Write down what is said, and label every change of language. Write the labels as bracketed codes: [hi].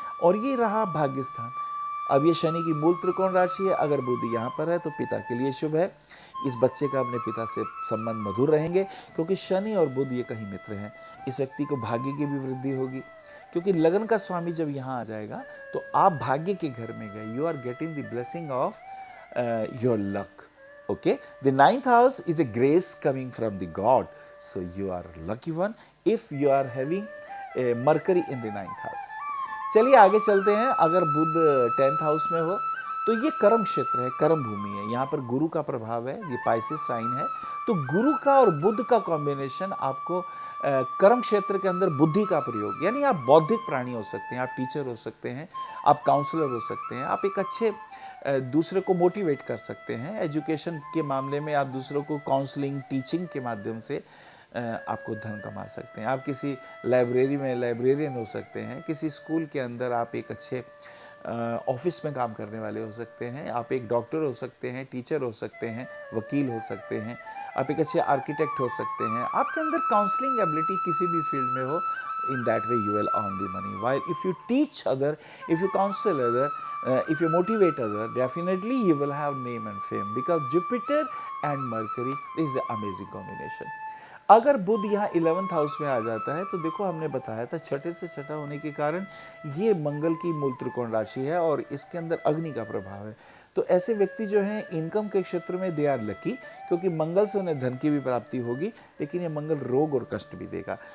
[hi] और ये रहा भाग्यस्थान। अब ये शनि की मूल त्रिकोण राशि है, अगर बुध यहाँ पर है तो पिता के लिए शुभ है, इस बच्चे का अपने पिता से संबंध मधुर रहेंगे, क्योंकि शनि और बुध ये कहीं मित्र हैं। इस व्यक्ति को भाग्य की भी वृद्धि होगी, क्योंकि लगन का स्वामी जब यहाँ आ जाएगा तो आप भाग्य के घर में गए, [en] You are getting the blessing of your luck. Okay, the ninth house is a grace coming from the God, so you are a lucky one if you are having a Mercury in the ninth house. [hi] चलिए आगे चलते हैं। अगर बुध 10th house में हो तो ये कर्म क्षेत्र है, कर्म भूमि है, यहाँ पर गुरु का प्रभाव है, ये पाइसेस साइन है। तो गुरु का और बुध का कॉम्बिनेशन आपको कर्म क्षेत्र के अंदर बुद्धि का प्रयोग, यानी आप बौद्धिक प्राणी हो सकते हैं, आप टीचर हो सकते हैं, आप काउंसलर हो सकते हैं, आप एक अच्छे दूसरे को मोटिवेट कर सकते हैं। एजुकेशन के मामले में आप दूसरों को काउंसलिंग, टीचिंग के माध्यम से आपको धन कमा सकते हैं। आप किसी लाइब्रेरी में लाइब्रेरियन हो सकते हैं, किसी स्कूल के अंदर आप एक अच्छे ऑफिस में काम करने वाले हो सकते हैं, आप एक डॉक्टर हो सकते हैं, टीचर हो सकते हैं, वकील हो सकते हैं, आप एक अच्छे आर्किटेक्ट हो सकते हैं। आपके अंदर काउंसलिंग एबिलिटी किसी भी फील्ड में हो, [en] in that way you will earn the money. While if you teach other, if you counsel other, if you motivate other, definitely you will have name and fame, because Jupiter and Mercury is an amazing combination. [hi] अगर बुध यहाँ 11th house में आ जाता है तो देखो हमने बताया था छठे से छठा होने के कारण ये मंगल की मूल त्रिकोण राशि है और इसके अंदर अग्नि का प्रभाव है। तो ऐसे व्यक्ति जो हैं इनकम के क्षेत्र में [en] they are lucky, [hi] क्योंकि मंगल से उन्हें धन की भी प्राप्ति होगी, लेकिन ये मंगल रोग और कष्ट भी देगा।